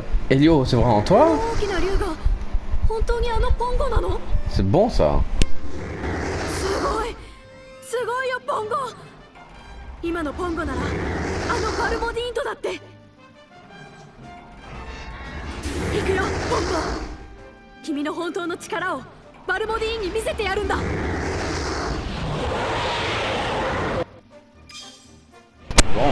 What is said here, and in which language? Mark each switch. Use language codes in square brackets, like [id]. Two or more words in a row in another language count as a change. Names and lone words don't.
[fr] Elio, c'est vraiment toi? [ja] 大きな竜が本当にあのポンゴなの？ [fr] C'est bon ça. [ja] すごいよポンゴ。今のポンゴならあのバルモディーントだって。行くよポンゴ。君の本当の力をバルモディーンに見せてやるんだ。 [fr] Bon.